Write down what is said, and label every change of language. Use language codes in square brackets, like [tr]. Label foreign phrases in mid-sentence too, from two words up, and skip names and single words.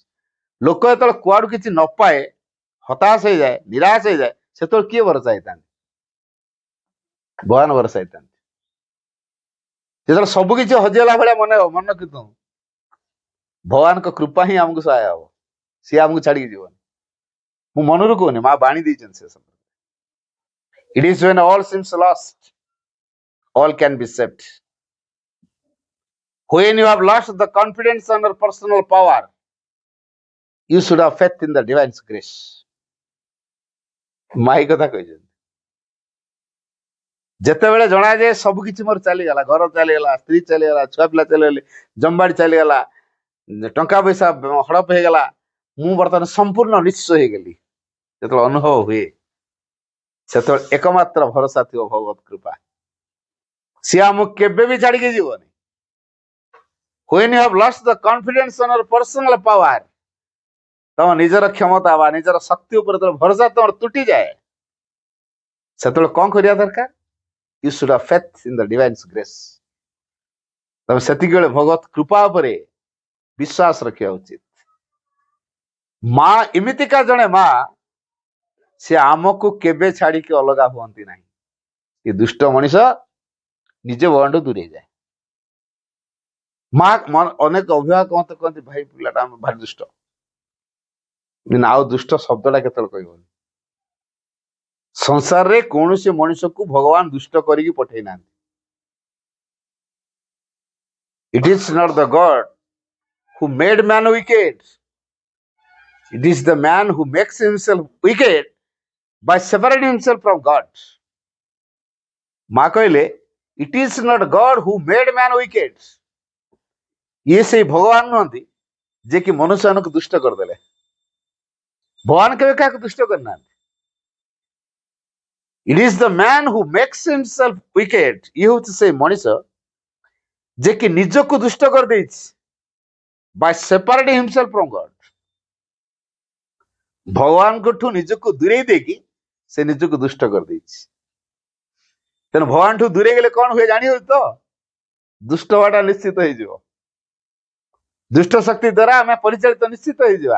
[or] ଲୋକ ଯେତେବେଳେ କୁଆଡୁ କିଛି ନ ପାଏ, ହତାଶ ହେଇଯାଏ, ନିରାଶ ହେଇଯାଏ, ସେତେବେଳେ କିଏ ଭରସା ହେଇଥାନ୍ତି? ଭଗବାନ ଭରସା ହେଇଥାନ୍ତି। ଯେତେବେଳେ ସବୁ କିଛି ହଜିଗଲା ଭଳିଆ ମନେ ହବ, ମନେ ରଖିଥାଉ, ଭଗବାନଙ୍କ କୃପା ହିଁ ଆମକୁ ସହାୟ ହବ, ସିଏ ଆମକୁ ଛାଡିକି ଯିବନି। ମୁଁ ମନରୁ କହୁନି, ମା ବାଣୀ ଦେଇଛନ୍ତି ସେ ସମୟରେ। [en] It is when all seems lost, all can be saved. When you have lost the confidence in your personal power, you should have faith in the divine grace. [or] ମାଇ କଥା କହିଛନ୍ତି। ଯେତେବେଳେ ଜଣାଯାଏ ସବୁ କିଛି ମୋର ଚାଲିଗଲା, ଘର ଚାଲିଗଲା, ସ୍ତ୍ରୀ ଚାଲିଗଲା, ଛୁଆ ପିଲା ଚାଲିଗଲେ, ଜମିବାଡି ଚାଲିଗଲା, ଟଙ୍କା ପଇସା ହଡପ ହେଇଗଲା, ମୁଁ ବର୍ତ୍ତମାନ ସମ୍ପୂର୍ଣ୍ଣ ନିଶ୍ଚୟ ହେଇଗଲି, ଯେତେବେଳେ ଅନୁଭବ ହୁଏ ସେତେବେଳେ ଏକମାତ୍ର ଭରସା ଥିବ ଭଗବତ କୃପା। ସିଏ ଆମକୁ କେବେ ବି ଛାଡିକି ଯିବନି। [en] When you have lost the confidence on your personal power, [or] ତମ ନିଜର କ୍ଷମତା ବା ନିଜର ଶକ୍ତି ଉପରେ ଯେତେବେଳେ ଭରସା ତମର ତୁଟିଯାଏ, ସେତେବେଳେ କଣ କରିବା ଦରକାର? [en] You should have faith in the divine grace. [or] ତମେ ସେତିକି ବେଳେ ଭଗବତ କୃପା ଉପରେ ବିଶ୍ୱାସ ରଖିବା ଉଚିତ। ମା ଏମିତିକା ଜଣେ ମା, ସେ ଆମକୁ କେବେ ଛାଡିକି ଅଲଗା ହୁଅନ୍ତି ନାହିଁ। ଏ ଦୁଷ୍ଟ ମଣିଷ ନିଜେ ଭଗବାନଠୁ ଦୂରେଇ ଯାଏ। ମା ଅନେକ ଅଭିଭାବକ ମତେ କହନ୍ତି, ଭାଇ ପିଲାଟା ଆମେ ଭାରି ଦୁଷ୍ଟ, କିନ୍ତୁ ଆଉ ଦୁଷ୍ଟ ଶବ୍ଦଟା କେତେବେଳେ କହିବନି। ସଂସାରରେ କୌଣସି ମଣିଷକୁ ଭଗବାନ ଦୁଷ୍ଟ କରିକି ପଠେଇ ନାହାନ୍ତି। [en] It is not the God who made man wicked. It is the man who makes himself wicked by separating himself from God. [or] ମା କହିଲେ, [en] it is not God who made man wicked. [or] ଇଏ ସେଇ ଭଗବାନ ନୁହନ୍ତି ଯେ କି ମନୁଷ୍ୟମାନଙ୍କୁ ଦୁଷ୍ଟ କରିଦେଲେ। ଭଗବାନ କେବେ କାହାକୁ ଦୁଷ୍ଟ କରିନାହାନ୍ତି। [en] It is the man who makes himself wicked. [or] ଇଏ ହଉଛି ସେଇ ମଣିଷ ଯେ କି ନିଜକୁ ଦୁଷ୍ଟ କରିଦେଇଛି [en] by separating himself from God. [or] ଭଗବାନଙ୍କଠୁ ନିଜକୁ ଦୂରେଇ ଦେଇକି ସେ ନିଜକୁ ଦୁଷ୍ଟ କରିଦେଇଛି। ତେଣୁ ଭଗବାନଠୁ ଦୂରେଇ ଗଲେ କଣ ହୁଏ ଜାଣି ହଉଛି ତ? ଦୁଷ୍ଟ ହବାଟା ନିଶ୍ଚିତ ହେଇଯିବ। ଦୁଷ୍ଟ ଶକ୍ତି ଦ୍ୱାରା ଆମେ ପରିଚାଳିତ ନିଶ୍ଚିତ ହେଇଯିବା।